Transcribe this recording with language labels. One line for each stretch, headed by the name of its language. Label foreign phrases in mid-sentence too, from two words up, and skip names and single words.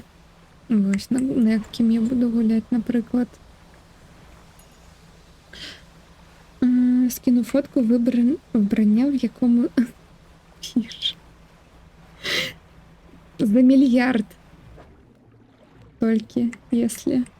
Belarusian: Вось, на якім я буду гуляць, напрыклад.
Ukrainian: Скіну фотку вбрання, в якому за мільярд толькі,
Russian: если...